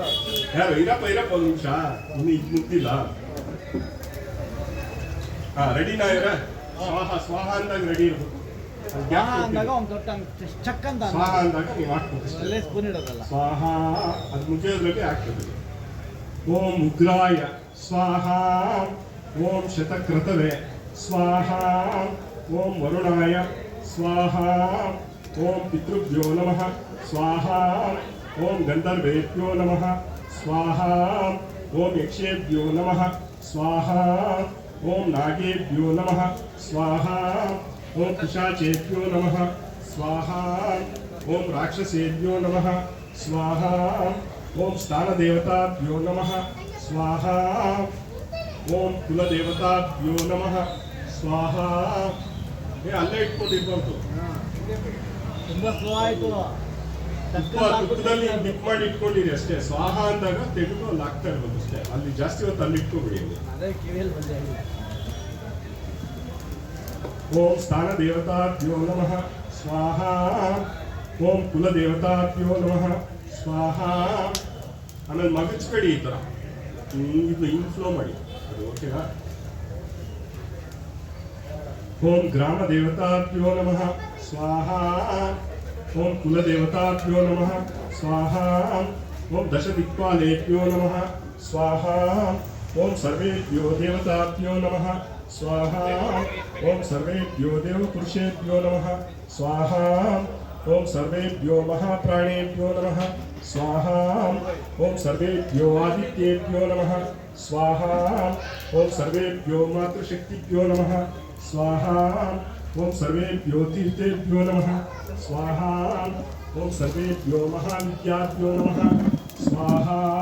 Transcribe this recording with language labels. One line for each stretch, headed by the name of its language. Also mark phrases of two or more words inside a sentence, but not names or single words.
Kannada: ಯಾರು ಇರಪ್ಪ ಒಂದು ನಿಮಿಷ ಇನ್ನು ಇದು ಮುಗ್ದಿಲ್ಲ. ರೆಡಿನಾ ಇವ್ರ ಸ್ವಾಹ ಅಂದಾಗ ರೆಡಿ ಇರ್ಬೇಕು. ಅಂದಾಗ ಒಂದು ದೊಡ್ಡ ಚಕ್ ಅಂತ ಸ್ವಾಹ ಅಂದಾಗ ನೀವು ಹಾಕ್ಬೇಕು. ಅಲ್ಲೇ ಸ್ಪೂನ್ ಇಡೋದಲ್ಲ. ಸ್ವಾಹ ಅದು ಮುಗಿಯೋದ್ರಲ್ಲಿ ಆಗ್ತದೆ.
Sanskrit: ಓಂ ಉಗ್ರಾಯ ಸ್ವಾಹ ಓಂ ಶತಕ್ರತವೇ ಸ್ವಾಹ ಓಂ ವರುಣಾಯ ಸ್ವಾಹ ಓಂ ಪಿತೃಭ್ಯೋ ನಮಃ ಸ್ವಾಹ ಓಂ ಗಂಧರ್ವೇಭ್ಯೋ ನಮಃ ಸ್ವಾಹ ಓಂ ಯಕ್ಷೇಭ್ಯೋ ನಮಃ ಸ್ವಾಹ ಓಂ ನಾಗೇಭ್ಯೋ ನಮಃ ಸ್ವಾಹ ಓಂ ಪಿಶಾಚೇಭ್ಯೋ ನಮಃ ಸ್ವಾಹ ಓಂ ರಾಕ್ಷಸೇಭ್ಯೋ ನಮಃ ಸ್ವಾಹ ಓಂ ಸ್ಥಾನದೇವತಾಭ್ಯೋ ನಮಃ ಸ್ವಾಹ ಓಂ ಕುಲದೇವತಾಭ್ಯೋ ನಮಃ ಸ್ವಾಹ.
Kannada: ಅಲ್ಲೇ ಇಟ್ಕೊಂಡಿರ್ಬಾರ್ದು. ತುಂಬಾ ಸ್ಲೋ ಆಯ್ತು. ತುಪ್ಪದಲ್ಲಿ ಡಿಪ್ ಮಾಡಿ ಇಟ್ಕೊಂಡಿರಿ ಅಷ್ಟೇ. ಸ್ವಾಹ ಅಂದಾಗ ತೆಗೆದು ಅಲ್ಲಿ ಹಾಕ್ತಾ ಇರ್ಬೋದು ಅಷ್ಟೇ. ಅಲ್ಲಿ ಜಾಸ್ತಿ ಹೊತ್ತು ಅಲ್ಲಿ ಇಟ್ಕೊಬಿಡಿ. ಅದೇ ಕಿವಿಯಲ್ಲಿ ಬಂದೆ.
Sanskrit: ಓಂ ಸ್ಥಾನದೇವತಾಭ್ಯೋ ನಮಃ ಸ್ವಾಹ ಓಂ ಕುಲದೇವತಾಭ್ಯೋ ನಮಃ ಸ್ವಾಹ.
Kannada: ಆಮೇಲೆ ಮಗಚ್ಬೇಡಿ ಈ ಥರ ಇದು ಹಿಂಗೆ ಫ್ಲೋ ಮಾಡಿ. ಅದು ಓಕೆನಾ?
Sanskrit: ಓಂ ಗ್ರಾಮ ದೇವತಾಭ್ಯೋ ನಮಃ ಸ್ವಾಹ ಓಂ ಕುಲದೇವತಾಭ್ಯೋ ನಮಃ ಸ್ವಾಹ ಓಂ ದಶದಿಕ್ಪಾಲೇಭ್ಯೋ ನಮಃ ಸ್ವಾಹ ಓಂ ಸರ್ವೇಭ್ಯೋ ದೇವತಾಭ್ಯೋ ನಮಃ ಸ್ವಾಹ ಓಂ ಸರ್ವೇಭ್ಯೋ ದೇವಪುರುಷೇಭ್ಯೋ ನಮಃ ಸ್ವಾಹ ಓಂ ಸರ್ವೇಭ್ಯೋ ಮಹಾಪ್ರಾಣೇಭ್ಯೋ ನಮಃ ಸ್ವಾಹಾ ಓಂ ಸರ್ವೇಭ್ಯೋ ಆದಿತ್ಯೇಭ್ಯೋ ನಮಃ ಸ್ವಾಹಾ ಓಂ ಸರ್ವೇಭ್ಯೋ ಮಾತೃಶಕ್ತಿಭ್ಯೋ ನಮಃ ಸ್ವಾಹಾ ಓಂ ಸರ್ವೇಭ್ಯೋ ತೀರ್ಥೇಭ್ಯೋ ನಮಃ ಸ್ವಾಹಾ ಓಂ ಸರ್ವೇಭ್ಯೋ ಮಹಾವಿದ್ಯಾಭ್ಯೋ ನಮಃ ಸ್ವಾಹಾ.